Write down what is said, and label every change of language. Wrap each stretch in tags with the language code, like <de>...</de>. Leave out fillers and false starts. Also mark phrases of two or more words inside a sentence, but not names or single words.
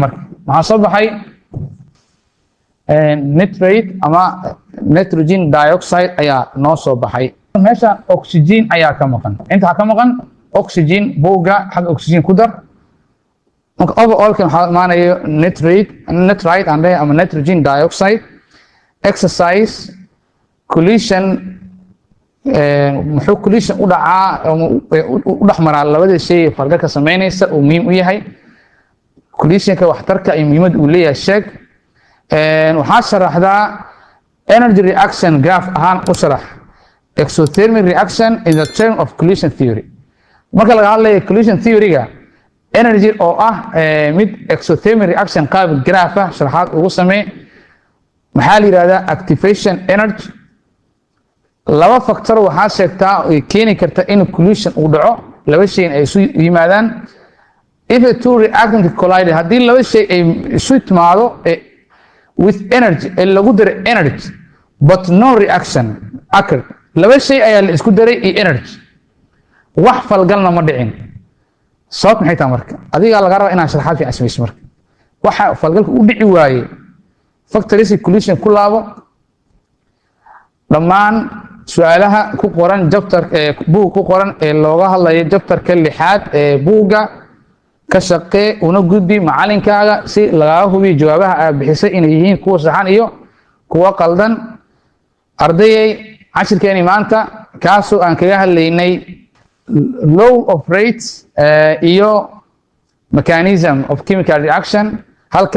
<so>marka maxaa soo baxay nitrate ama</so> <en>nitrogen dioxide</en> <so>ayaa noo soo baxay. meeshaan oxygen ayaa ka maqan, inta ka maqan oxygen, buugga xagga oxygen ku dar. marka overallkan waxaa imaanayo nitrate ama</so> <en>nitrogen dioxide. exercise collision</en> <so>muxuu collision u dhacaa u dhexmaraa labada shay ee falgalka sameynaysa uu muhiim u yahay. collisionka waxtarka iyo muhiimada uu leeyahay sheeg. waxaa sharaxdaa</so> <en>energy reaction graph</en> <so>ahaan u sharax</so> <en>exothermic reaction in the term of collision theory.</en> <so>marka laga hadlayo</so> <en>collision theory-ga</en> <so>energy oo ah mid</so> <en>exothermic reaction</en> <so>qaab graph ah sharaxaad ugu samee. maxaa la yiraahdaa</so> <en>activation energy.</en> <so>laba factor waxaa sheegtaa oo keeni karta in collision uu dhaco, laba shay ay isu yimaadaan.</so> <en>if the two reactants collide,</en> <so>haddii laba shay ay isu timaado</so> <en>with energy</en> <so>lagu daray</so> <en>energy but no reaction occurred,</en> <so>laba shay ayaa la isku daray iyo energy, wax falgalna ma dhicin. sabab maxay tahay marka? adiga laga rabaa inaad sharaxaad fiican samayso. marka waxa falgalka u dhici waaye</so> <en>factors collision</en> <so>ku laabo dhammaan su'aalaha ku qoran chapter buug ku qoran ee looga hadlayo chapterka 6 ee buugga ka shaqee una gudbi macalinkaaga si laga hubiyo jawaabaha aad bixisay inay yihiin kuwa saxan iyo kuwa qaldan. ardayay cashirkeeni maanta kaasoo aan kaga hadlaynay</so> <en>law of rates</en> <so>iyo</so> <en>mechanism of chemical reaction.</en> <so>halka</so>